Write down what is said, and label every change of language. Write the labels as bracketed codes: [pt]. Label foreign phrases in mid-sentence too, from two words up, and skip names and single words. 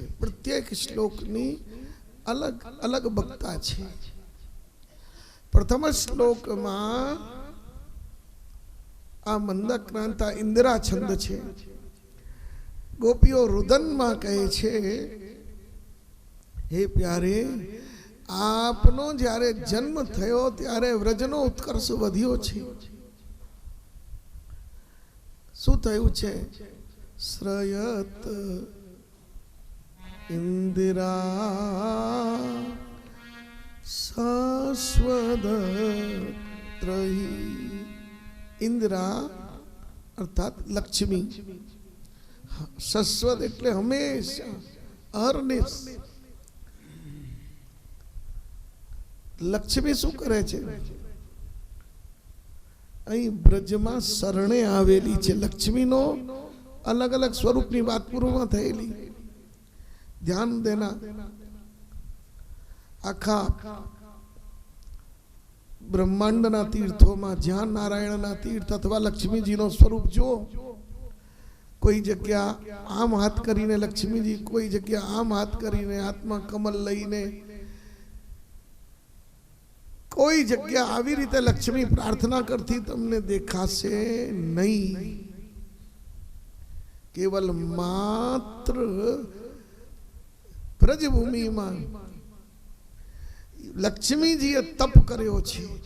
[gu] પ્રત્યેક શ્લોકની અલગ અલગ વક્તા છે। પ્રથમ શ્લોકમાં આ મંદક્રાંતા ઇન્દિરા છંદ છે। ગોપિયો રુદન મેં કહે છે હે પ્યારે આપનો જારે જન્મ થયો ત્યારે વ્રજનો ઉત્કર્ષ વધ્યો છે। શું થયું છે? [sa] श्रयत इंदिरा शाश्वतत्रयी। [gu] ઇન્દિરા અર્થાત લક્ષ્મી, શાશ્વત એટલે હંમેશા અહર્નિશ। લક્ષ્મી શું કરે છે? અહીં બ્રજમાં શરણે આવેલી છે। લક્ષ્મીનો અલગ અલગ સ્વરૂપની વાત પૂર્વમાં થયેલી। ધ્યાન દેના આખા બ્રહ્માંડના તીર્થોમાં જ્યાં નારાયણના તીર્થ અથવા લક્ષ્મીજીનો સ્વરૂપ જો કોઈ જગ્યા આમ હાથ કરીને લક્ષ્મી જી, કોઈ જગ્યા આમ હાથ કરીને આત્મા કમળ લઈને, કોઈ જગ્યા આવી રીતે લક્ષ્મી પ્રાર્થના કરતી તમને દેખાશે નહીં। કેવળ માત્ર બ્રજભૂમિ માં લક્ષ્મી જી તપ કર્યો છે।